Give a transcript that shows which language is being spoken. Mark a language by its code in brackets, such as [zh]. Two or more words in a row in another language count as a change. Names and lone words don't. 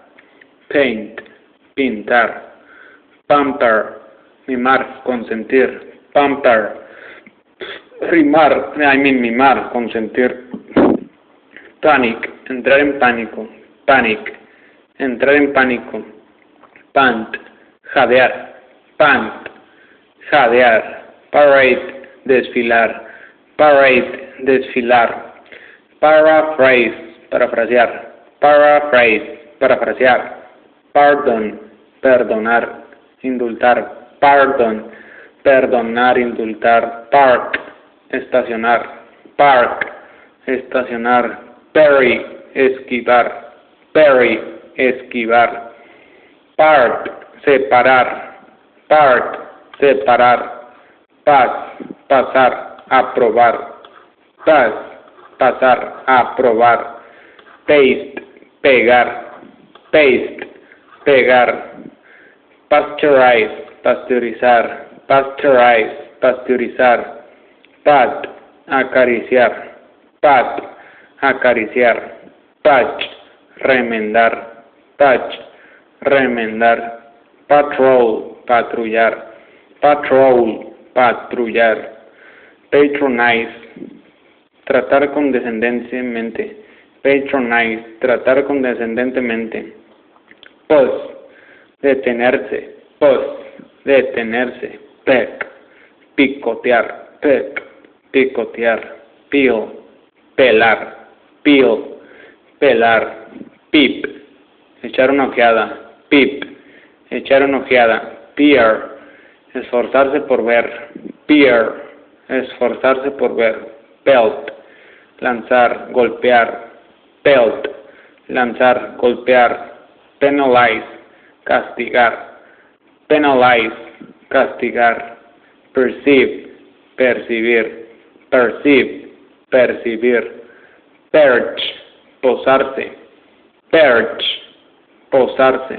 [es] Paint, pintar. Pamper, mimar, consentir. Pamper, mimar, consentir. Panic, entrar en pánico. Panic, entrar en pánico. Pant, jadear. Pant, jadear. Parade, desfilar. Parade, desfilar. Paraphrase, parafrasear. Paraphrase, parafrasear. Pardon, perdonar, indultar. Pardon, perdonar, indultar. Park, estacionar. Park, estacionar. Parry, esquivar. Parry, esquivar. Part, separar. Part, separar. Pass, pasar, aprobar. Pass, pasar, aprobar. Paste, pegar. Paste, pegar. Pasteurize, pasteurizar. Pasteurize, pasteurizar. Pat, acariciar. Pat, acariciar. Patch, remendar. Patch, remendar. Patrol, patrullar. Patrol, patrullar. Patronize, tratar condescendentemente. Patronize, tratar condescendentemente. Pause, detenerse. Pause, detenerse. Peck, picotear. Peck, picotear. Peel, pelar. Peel, pelar. Peep, echar una ojeada. Peep, echar una ojeada. Peer, esforzarse por ver. Peer, esforzarse por ver. Pelt, lanzar, golpear. Pelt, lanzar, golpear. Penalize, castigar. Penalize, castigar. Perceive, percibir. Perceive, percibir. Perch, posarse. Perch, posarse.